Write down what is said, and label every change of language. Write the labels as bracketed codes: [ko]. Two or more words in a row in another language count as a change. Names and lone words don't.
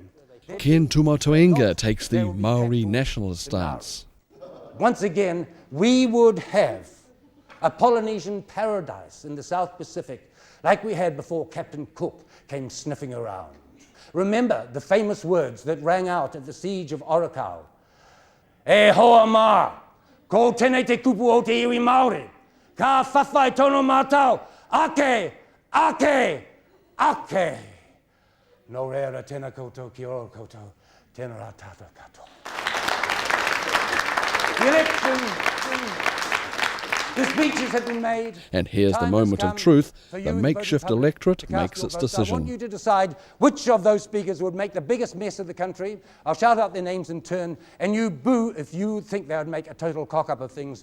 [en] Ken Tumotuenga takes the Maori nationalist stance. Once again, we would have a Polynesian paradise in the South Pacific, like we had before Captain Cook came sniffing around. Remember the famous words that rang out at the siege of Oricau. [mi] E hoa mā, ko tēnei te kupu o te iwi Māori, ka whawhai tono mātau, ake, ake, ake. No reira tēnā koutou ki oro koutou, tēnā rā tātou katoa. [en] The election, the speeches have been made. And here's the moment of truth. The makeshift electorate makes its I want decision. you to decide which of those speakers would make the biggest mess of the country. I'll shout out their names in turn, and you boo if you think they would make a total cock-up of things.